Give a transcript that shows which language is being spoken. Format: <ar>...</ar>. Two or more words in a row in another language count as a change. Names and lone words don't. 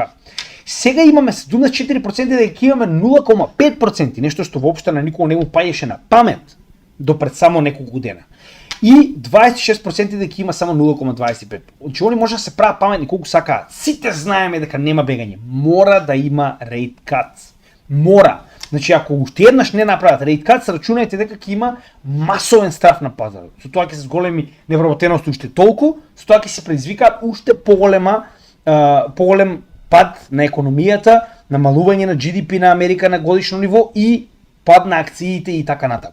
<mk>Сега имаме 74% дека ќе имаме 0,5%, нешто што воопшто на никого не му паѓаше на памет до пред само неколку дена. И 26% дека има само 0,25. Значи они може да се прават паметни колку сакаат. Сите знаеме дека нема бегање. Мора да има</mk> <en>rate cuts.</en> <mk>Мора. Значи ако уште еднаш не направат</mk> <en>rate cuts,</en> <mk>рачунајте дека ќе има масовен страф на пазарот. Со тоа ќе се зголеми невработеност уште толку, со тоа ќе се предизвикаат уште поголем пад на економијата, намалување на GDP на Америка на годишно ниво и пад на акциите и така натаму.</mk>